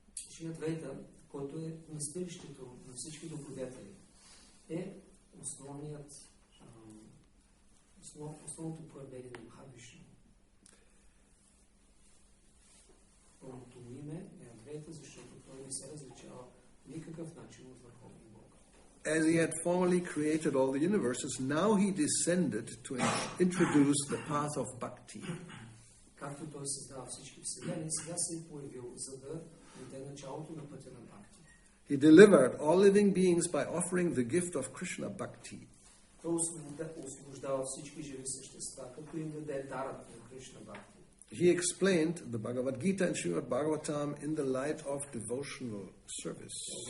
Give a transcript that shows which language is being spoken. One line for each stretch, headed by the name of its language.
Bulgarian: Шри Адвайта, който е вместилището на всички добродетели, е основното проявление на Махавишну. Пълното му име е Адвайта, защото той не се различава никакъв начин от Върховния Бог.
English: As he had formerly created all the universes, now he descended to introduce the path of bhakti.
Bulgarian: Както той създава всички вселени, сега се е появил, за да даде началото на пътя на бхакти.
English: He delivered all living beings by offering the gift of Krishna bhakti.
Bulgarian: Той освобождава всички живи същества, като им даде дарът на Кришна бхакти.
English: He explained the Bhagavad Gita and Srimad Bhagavatam in the light of devotional service.